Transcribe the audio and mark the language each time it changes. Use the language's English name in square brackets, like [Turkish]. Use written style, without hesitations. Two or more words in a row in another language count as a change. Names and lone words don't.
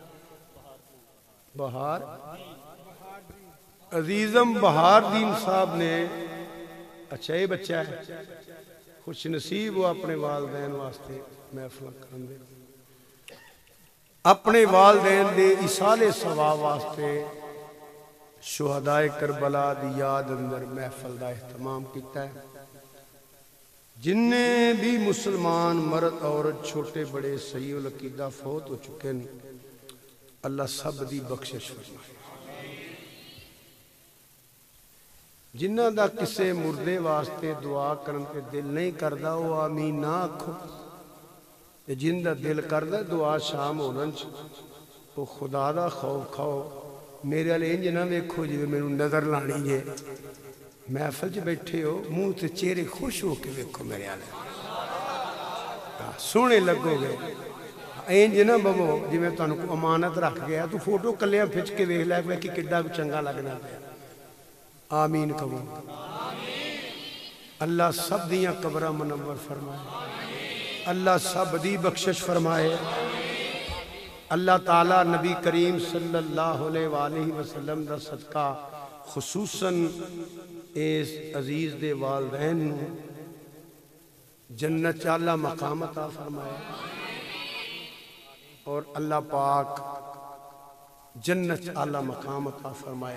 [Punjabi] بہار، عزیزم بہار دین صاحب نے، اچھا یہ بچہ ہے، خوش نصیب وہ اپنے والدین واسطے محفل کرن دے، اپنے والدین دے اصال ثواب واسطے شہدائے کربلا دی یاد اندر محفل دا اہتمام کیتا ہے۔ جننے بھی مسلمان مرد عورت چھوٹے بڑے صحیح العقیدہ فوت ہو چکے ہیں، اللہ سب دی بخشش فرمائے۔ جنہ دا کسے مردے واسطے دعا کرن کے دل نہیں کردہ وہ آمین نہ آکھو، جن دا دل کردہ دعا شام ہونن وہ خدا دا خوف کھاؤ، میرے علی انج نہ ویکھو جی میں نظر لانی جے، محفل جی بیٹھے ہو منہ تے چہرے خوش ہو کے ویکھو میرے علی، سونے لگو گے، ਇੰਜ ਨਾ ਬਵੋ ਜਿਵੇਂ ਤੁਹਾਨੂੰ ਕੋਈ ਅਮਾਨਤ ਰੱਖ ਗਿਆ, ਤੂੰ ਫੋਟੋ ਕੱਲਿਆਂ ਖਿੱਚ ਕੇ ਵੇਖ ਲੈ ਕਿ ਕਿੱਡਾ ਚੰਗਾ ਲੱਗਣਾ ਪਿਆ। ਆਮੀਨ ਕਹੋ। اللہ سب دیاں قبرہ منور فرمائے، اللہ سب دی بخشش فرمائے، اللہ تعالیٰ نبی کریم [Arabic] صلی اللہ علیہ وآلہ وسلم [Punjabi] دا صدقہ خصوصاً اس عزیز دے والدین جنت اللہ مقام عطا فرمائے، اور اللہ پاک جنت اللہ مقام عطا فرمائے۔